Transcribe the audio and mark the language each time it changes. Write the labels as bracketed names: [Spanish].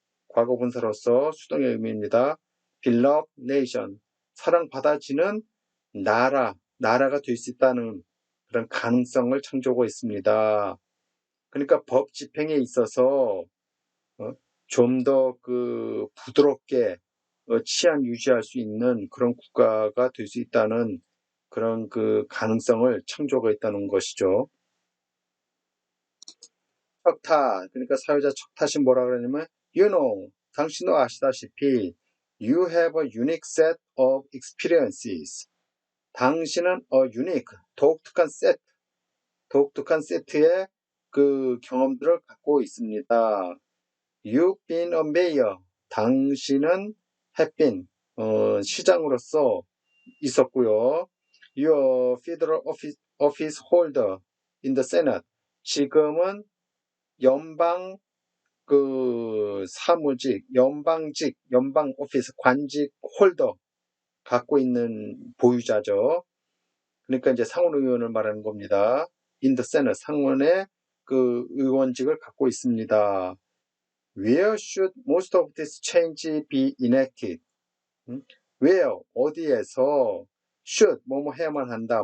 [Korean] 과거분사로서 수동의 의미입니다. beloved nation 사랑받아지는 나라가 될 수 있다는 그런 가능성을 창조하고 있습니다. 그러니까 법 집행에 있어서 좀 더 그 부드럽게 치안 유지할 수 있는 그런 국가가 될 수 있다는 그런 그 가능성을 창조하고 있다는 것이죠. [English] 척탓, [Korean] 그러니까 사회자 척탓이 뭐라 그러냐면 [English] you know, [Korean] 당신도 아시다시피 [English] you have a unique set of experiences. [Korean] 당신은 unique, 독특한 세트의 그 경험들을 갖고 있습니다. [English] You've been a mayor. [Korean] 당신은 have been 시장으로서 있었고요. [English] You're federal office holder in the Senate. [Korean] 지금은 연방 그 사무직, 연방 오피스 관직 홀더 갖고 있는 보유자죠. 그러니까 이제 상원 의원을 말하는 겁니다. In the Senate 상원의 그 의원직을 갖고 있습니다. [English] Where should most of this change be enacted? [Korean] Where 어디에서 should 뭐뭐 해야만 한다.